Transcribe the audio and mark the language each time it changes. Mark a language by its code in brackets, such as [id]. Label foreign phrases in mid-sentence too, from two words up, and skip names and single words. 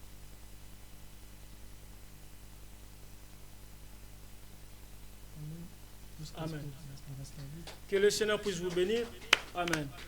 [ru] Аминь. [fr] Amen. [ru] Господь благословит. [fr] Que le Seigneur puisse vous bénir. Amen.